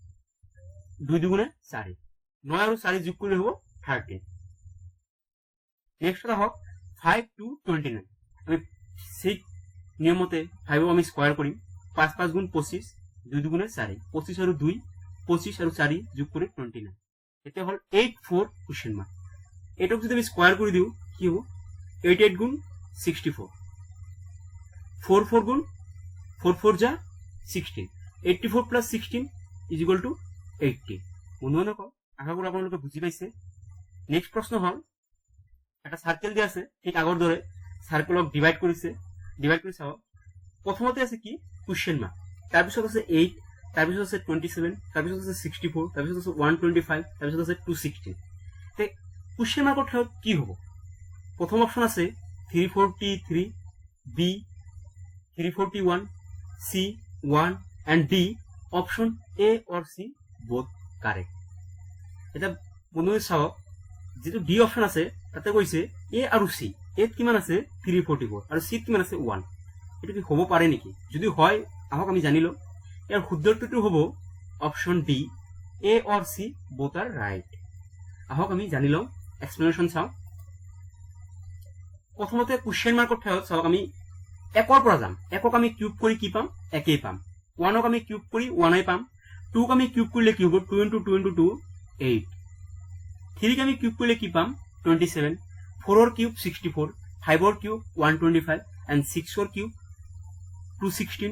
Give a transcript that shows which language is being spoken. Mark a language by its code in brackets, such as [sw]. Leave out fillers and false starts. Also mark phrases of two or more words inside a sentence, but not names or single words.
[as] 2 দুগুণে 4 9 আৰু 4 যোগ কৰিলে হ'ব 13 নেক্সট হওক 5 to 29 আমি সেই নিয়মতে 5 আমি স্কয়ার করিম 5 5 গুণ 25 2 দুগুণে 4 25 আৰু 2 25 আৰু 4 যোগ কৰি 29 এটা হল 84 [en] question mark [as] এটক যদি আমি স্কয়ার কৰি দিও কি হ'ব 88 গুণ 64 4 4 গুণ 4 4 যা 16 84 [en] plus 16 is equal to [as] 80 বন্ধুসকল আশা কৰো আপোনালোকে বুজি পাইছে নেক্সট প্ৰশ্ন হল এটা সার্কেল দিয়া আছে ঠিক আগৰ দৰে সার্কেলক ডিভাইড কৰিছে ডিভাইড কৰি চাও প্ৰথমতে আছে কি [en] question mark [as] তাৰ পিছত আছে 8 তাৰ পিছত আছে 27 তাৰ পিছত আছে 64 তাৰ পিছত আছে 125 তাৰ পিছত আছে 216 তে কোশ্চেন মাৰ্কৰ ঠাইত কি হ'ব প্ৰথম অপচন আছে 343 বি [en] 341 সি 1 and D option A or C both correct [as] এটা বন্ধু চাও যেটো ডি অপশন আছে তাতে কৈছে এ আৰু সি এত কিমান আছে 344 আৰু সি কিমান আছে 1 এটা কি হ'ব পাৰে নেকি যদি হয় আহক আমি জানিলো ইয়াৰ শুদ্ধটো হ'ব অপশন ডি [en] A or C both are right [as] আহক আমি জানিলো এক্সপ্লেনেশন চাও প্ৰথমতে কোশ্চেন মাৰ্কৰ ঠাইত চাওক আমি একৰ পৰা যাম একক আমি কিউব কৰি কি পাম একেই পাম 1 ক আমি কিউব কৰি 1 আই পাম 2 ক আমি কিউব কৰিলে কি হ'ব 2 into 2 into 2 8 3 ক আমি কিউব কৰিলে কি পাম 27 4 ৰ কিউব 64 5 ৰ কিউব 125 and 6 ৰ কিউব 216